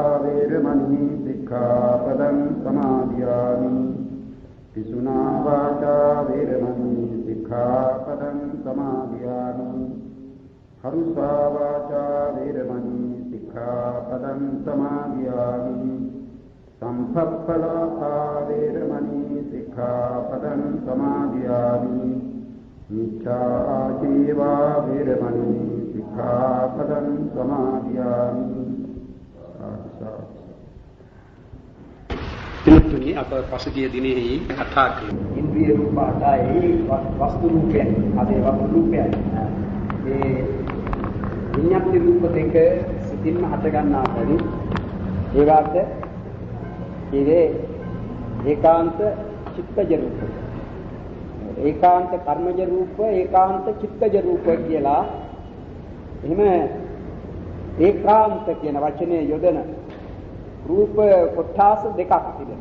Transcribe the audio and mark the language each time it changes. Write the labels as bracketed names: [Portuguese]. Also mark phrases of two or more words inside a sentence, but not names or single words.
[Pali] वेरमणि सिक्खापदं समादयामि पिशुना वाचा वेरमणि सिक्खापदं समादयामि हरुषा वाचा वेरमणि सिक्खापदं समादयामि संसप्पलापा वेरमणि सिक्खापदं समादयामि मिथ्याजीवा वेरमणि सिक्खापदं समादयामि [Sinhala] පිළිතුරේ අප පසුගිය දිනෙහි කතා කළේ ඉන්ද්‍රිය රූප අටයි වස්තු රූපයන් අදේ වස්තු රූපයන් ඒ විඤ්ඤාති රූප දෙක සිතින්ම හට ගන්නා බැරි ඒ වාට ඉවේ ඒකාන්ත චිත්තජ රූප ඒකාන්ත කර්මජ රූප ඒකාන්ත චිත්තජ රූප කියලා එහෙම ඒකාන්ත කියන වචනේ යොදන රූප කොටස් දෙකක් තිබෙනවා.